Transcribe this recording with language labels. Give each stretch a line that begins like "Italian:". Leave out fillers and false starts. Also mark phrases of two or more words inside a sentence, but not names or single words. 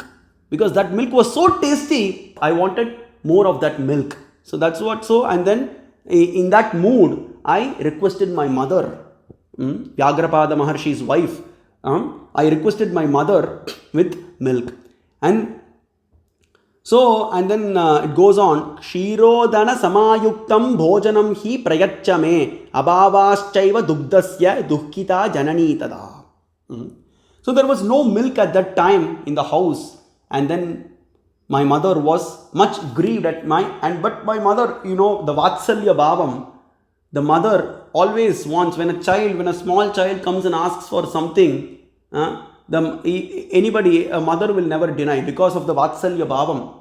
English: Because that milk was so tasty, I wanted more of that milk. So that's what, and then in that mood, I requested my mother, Vyagrapada Maharshi's wife, I requested my mother with milk. And then it goes on,
Sanskrit: क्षीरोदन समायुक्तं भोजनं हि प्रयाचमे अभावश्चैव दुग्धस्य दुःखिता जननी तदा.
English: So there was no milk at that time in the house, and then my mother was much grieved but my mother, the
Sanskrit: वात्सल्य भावम्,
English: the mother always wants, when a small child comes and asks for something, a mother will never deny because of the
Sanskrit: वात्सल्य भावम्.